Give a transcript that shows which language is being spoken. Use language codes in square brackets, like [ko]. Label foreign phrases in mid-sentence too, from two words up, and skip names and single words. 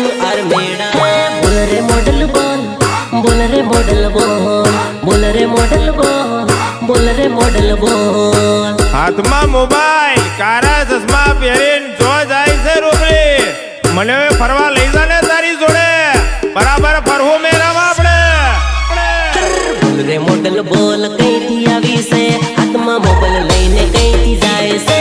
[hi] और मेरा बोल रे मॉडल बोल बोल रे मॉडल बोल बोल रे मॉडल बोल बोल रे मॉडल बोल [gu] હાથમાં મોબાઈલ કારા ચશ્મા પહેરીને જો જાય છે રૂપડી મને ફરવા લઈ જા ને તારી જોડે બરાબર ફરવું મેરામાં આપણે બોલ રે મોડલ બોલ કઈથી આવી છે હાથમાં મોબાઈલ લઈને કઈથી જાય છે